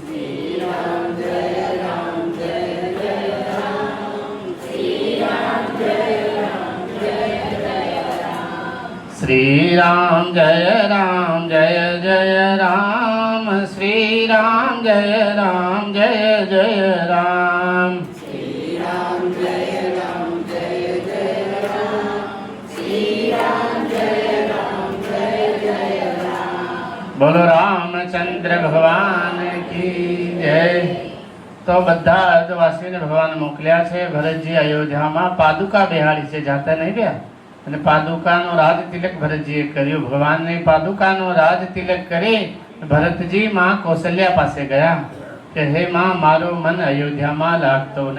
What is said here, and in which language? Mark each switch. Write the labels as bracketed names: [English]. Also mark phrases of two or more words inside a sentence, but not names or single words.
[Hindi] श्री राम जय राम जय जय राम, श्री राम जय राम जय जय राम, श्री राम जय राम जय जय राम, श्री राम जय राम जय जय राम। बोलो रामचंद्र भगवान की जय। [Gujarati] तो બધા અર્ધવાસીઓને ભગવાન મોકલ્યા છે. ભરતજી અયોધ્યામાં પાદુકા બેહાડી છે, જાતા નહીં ગયા. અને પાદુકાનો રાજ તિલક ભરતજીએ કર્યું. ભગવાનને પાદુકાનો રાજ તિલક કરી ભરતજી માં કૌશલ્યા પાસે ગયા કે હે માં, મારું મન અયોધ્યામાં લાગતો નહીં.